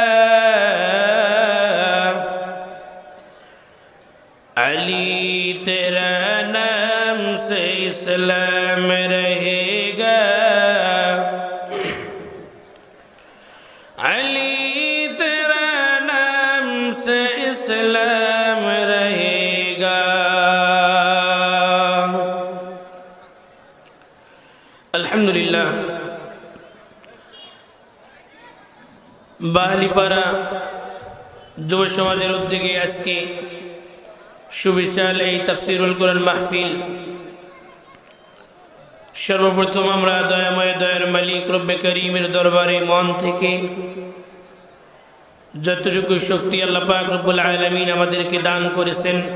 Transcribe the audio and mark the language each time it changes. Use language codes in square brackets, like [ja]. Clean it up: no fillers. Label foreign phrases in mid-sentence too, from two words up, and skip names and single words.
[ur] علی تیرا نام سے اسلام رہے گا علی تیرا نام سے اسلام رہے گا [bn] الحمدللہ বাহালিপাড়া যুব সমাজের উদ্যোগে আজকে সুবিশাল এই তাফসীরুল কোরআন মাহফিল সর্বপ্রথম আমরা দয়াময় দয়ার মালিক রব্বে করিমের দরবারে মন থেকে যতটুকু শক্তি আল্লাহ পাক রব্বুল আলামিন আমাদেরকে দান করেছেন